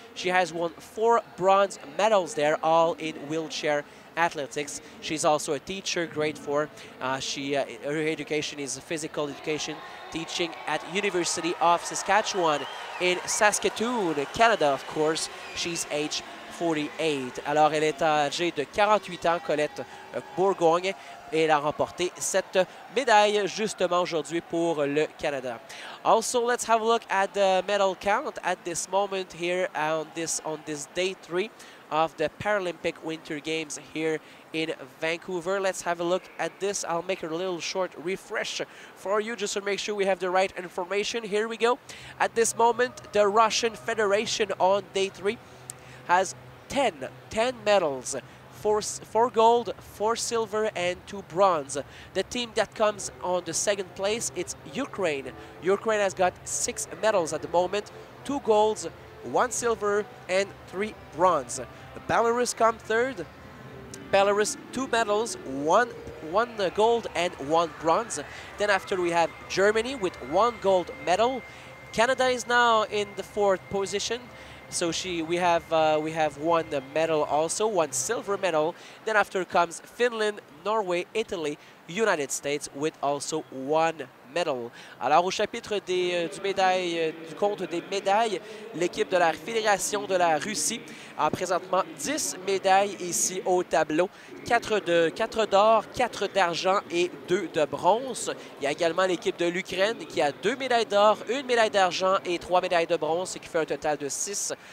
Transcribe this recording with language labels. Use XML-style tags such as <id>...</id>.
<en>She has won 4 bronze medals there, all in wheelchair athletics. She's also a teacher, grade 4. Her education is physical education, teaching at University of Saskatchewan in Saskatoon, Canada, of course. She's age 48.</en> <fr>Alors, elle est âgée de 48 ans, Colette Bourgogne, et elle a remporté cette médaille justement aujourd'hui pour le Canada.</fr> <en>Also, let's have a look at the medal count at this moment here on this day 3 of the Paralympic Winter Games here in Vancouver. Let's have a look at this. I'll make a little short refresh for you just to make sure we have the right information. Here we go. At this moment, the Russian Federation on day 3 has 10 medals. 4 gold, 4 silver, and 2 bronze. The team that comes on the second place, it's Ukraine. Ukraine has got 6 medals at the moment, 2 golds, 1 silver, and 3 bronze. Belarus come third. Belarus, 2 medals, 1 gold and 1 bronze. Then after we have Germany with 1 gold medal. Canada is now in the 4th position. So we have 1 medal also, 1 silver medal. Then after comes Finland, Norway, Italy, United States with also 1 medal.</en> <fr>Alors au chapitre du compte des médailles, l'équipe de la Fédération de la Russie a présentement 10 médailles ici au tableau. 4 d'or, 4 d'argent et 2 de bronze. Il y a également l'équipe de l'Ukraine qui a 2 médailles d'or, 1 médaille d'argent et 3 médailles de bronze, ce qui fait un total de 6.</fr>